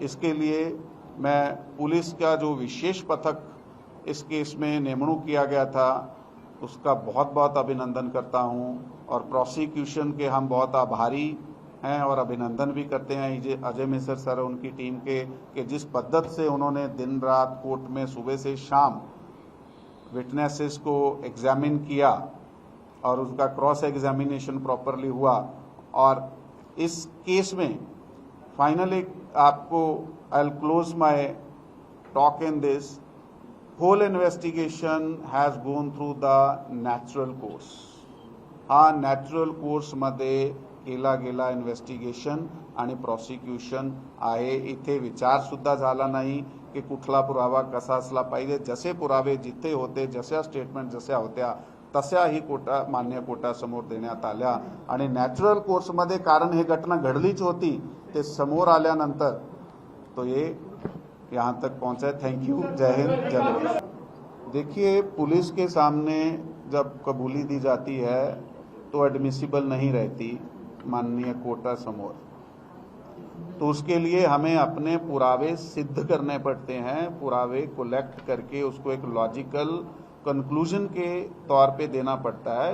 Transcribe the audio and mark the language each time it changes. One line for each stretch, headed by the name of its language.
Hindi: इसके लिए मैं पुलिस का जो विशेष पथक इस केस में निमणूक किया गया था उसका बहुत बहुत अभिनंदन करता हूं, और प्रोसिक्यूशन के हम बहुत आभारी हैं और अभिनंदन भी करते हैं अजय मिश्र सर उनकी टीम के, कि जिस पद्धति से उन्होंने दिन रात कोर्ट में सुबह से शाम विटनेसेस को एग्जामिन किया और उसका क्रॉस एग्जामिनेशन प्रॉपरली हुआ। और इस केस में फाइनली आपको
English: I will close my talk in this, whole investigation has gone through the natural course.
Marathi: हा नॅचरल कोर्स मध्ये केला गेला इन्व्हेस्टिगेशन आणि प्रॉसिक्युशन आहे। इथे विचार सुद्धा झाला नाही की कुठला पुरावा कसा असला पाहिजे। जसे पुरावे जिथे होते, जशा स्टेटमेंट जशा होत्या तशाही मान्य कोर्टासमोर देण्यात आल्या आणि नॅचरल कोर्समध्ये, कारण हे घटना घडलीच होती, ते समोर आल्यानंतर
Hindi: तो ये यहाँ तक पहुंचा।
English: Thank you.
Hindi: जय हिंद, जय भारत। देखिए, पुलिस के सामने जब कबूली दी जाती है तो एडमिसिबल नहीं रहती माननीय
Marathi: कोर्टा समोर,
Hindi: तो उसके लिए हमें अपने पुरावे सिद्ध करने पड़ते हैं। पुरावे कलेक्ट करके उसको एक लॉजिकल कंक्लूजन के तौर पे देना पड़ता है।